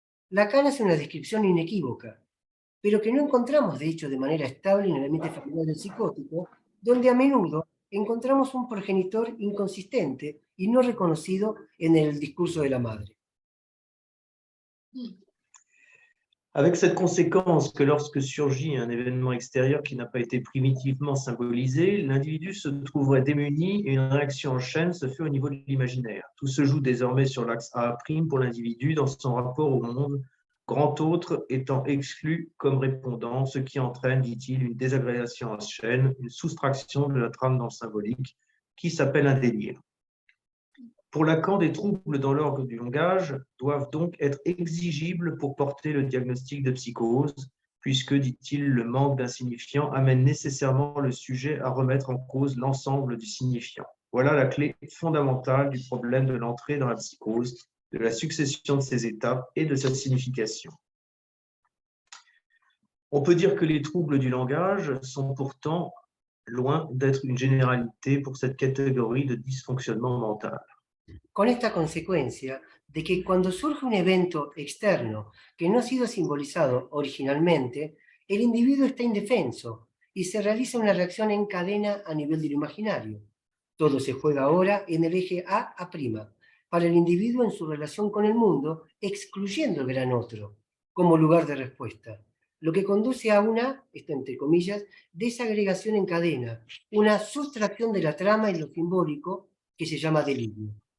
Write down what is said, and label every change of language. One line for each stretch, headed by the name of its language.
Spanish: Lacan hace una descripción inequívoca, pero que no encontramos de hecho de manera estable en el ambiente familiar del psicótico, donde a menudo encontramos un progenitor inconsistente y no reconocido en el discurso de la madre.
French: Avec cette conséquence que lorsque surgit un événement extérieur qui n'a pas été primitivement symbolisé, l'individu se trouverait démuni et une réaction en chaîne se fait au niveau de l'imaginaire. Tout se joue désormais sur l'axe A' pour l'individu dans son rapport au monde, grand autre étant exclu comme répondant, ce qui entraîne, dit-il, une désagrégation en chaîne, une soustraction de la trame dans le symbolique, qui s'appelle un délire. Pour Lacan, des troubles dans l'orgue du langage doivent donc être exigibles pour porter le diagnostic de psychose, puisque, dit-il, le manque d'un signifiant amène nécessairement le sujet à remettre en cause l'ensemble du signifiant. Voilà la clé fondamentale du problème de l'entrée dans la psychose, de la succession de ses étapes et de sa signification. On peut dire que les troubles du langage sont pourtant loin d'être une généralité pour cette catégorie de dysfonctionnement mental.
Spanish: Con esta consecuencia de que cuando surge un evento externo que no ha sido simbolizado originalmente, el individuo está indefenso y se realiza una reacción en cadena a nivel de lo imaginario. Todo se juega ahora en el eje A' para el individuo en su relación con el mundo, excluyendo el gran otro como lugar de respuesta, lo que conduce a una, esto entre comillas, desagregación en cadena, una sustracción de la trama en lo simbólico que se llama delirio.